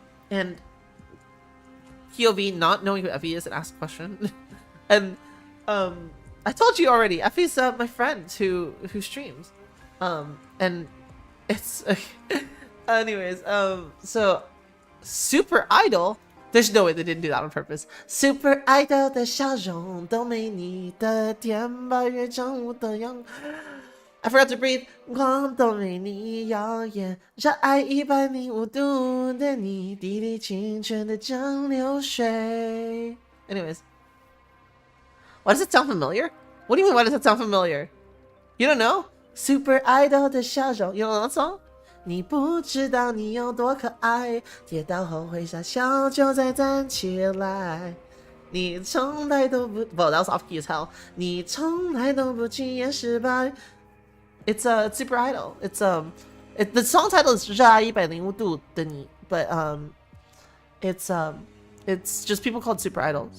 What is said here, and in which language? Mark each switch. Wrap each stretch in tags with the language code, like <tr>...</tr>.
<en>And POV, not knowing who Effie is, and asked a question. And I told you already, Effie's my friend who streams. And it's anyways, so Super Idol, there's no way they didn't do that on purpose.</en> <zh>Super Idol 的笑容都没你的甜8月正午的阳</zh> <en>I forgot to breathe.</en> <zh>光都没你耀眼，热爱105度的你，滴滴清澈的江流水。</zh> <en>Anyways, why does it sound familiar? What do you mean? Why does it sound familiar? You don't know? Super Idol</en> <zh>的笑容</zh> <en>You know that song?</en> <zh>你不知道你有多可爱，跌倒后会傻笑，就再站起来。你从来都不</zh> <en>Well, that was off key as hell.</en> <zh>你从来都不轻言失败。</zh> <en>It's Super Idol. It's the song title is 热爱105度的你 but it's just people called Super Idol.</en>